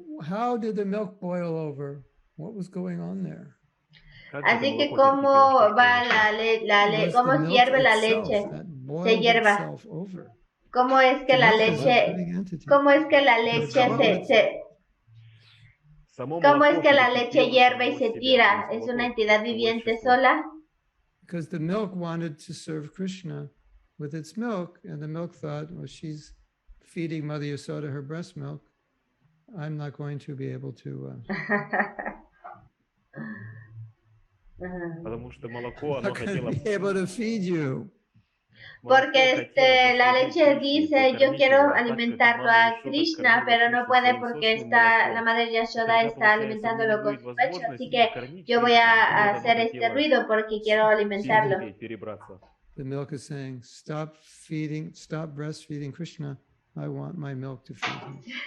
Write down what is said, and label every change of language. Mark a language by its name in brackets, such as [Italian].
[English] How did the milk boil over? What was going on there? [Spanish] Así que cómo va cómo hierve la leche, se hierva. ¿Cómo es que la leche ¿Cómo es que la leche hierve y se tira? ¿Es una entidad viviente sola? [English] Because the milk wanted to serve Krishna with its milk, and the milk thought, well, she's feeding Mother Yasoda her breast milk. I'm not going to be able to. [Russian] Потому что молоко, оно [English] Not going [Russian] хотело... [English] to be able to feed you. [Spanish] Porque la leche dice, yo quiero alimentarlo a Krishna, pero no puede porque la madre Yashoda está alimentándolo con su pecho, así que yo voy a hacer este ruido porque quiero alimentarlo. [English] The milk is saying, stop breastfeeding Krishna. I want my milk to feed him.